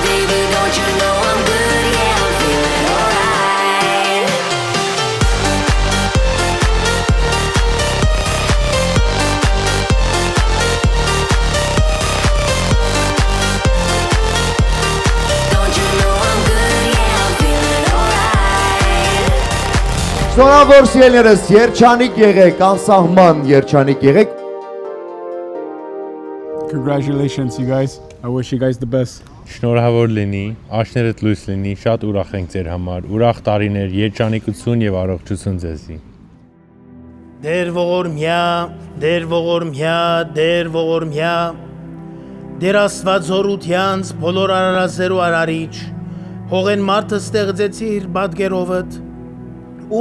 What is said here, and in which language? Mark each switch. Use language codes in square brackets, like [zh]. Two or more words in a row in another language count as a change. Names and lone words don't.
[en] Baby, don't you know I'm good, yeah, I'm feeling alright. Don't you know I'm good, yeah, I'm feeling alright. [hy] Շնորհավոր սիրելիներս, երջանիկ եղեք, անսահման երջանիկ եղեք։ [en] Congratulations you guys. I wish you guys the best. [hy] Շնորհավոր լինի, աշներդ լույս լինի, շատ ուրախ ենք ձեր համար, ուրախ տարիներ, երջանիկություն եւ առողջություն ձեզի։ Դեր ողորմյա, դեր ողորմյա, դեր ողորմյա, դեր Աստված զորությանց բոլոր արարածերու արարիչ, հողեն մարդը ստեղծեցիր բադգերովդ ու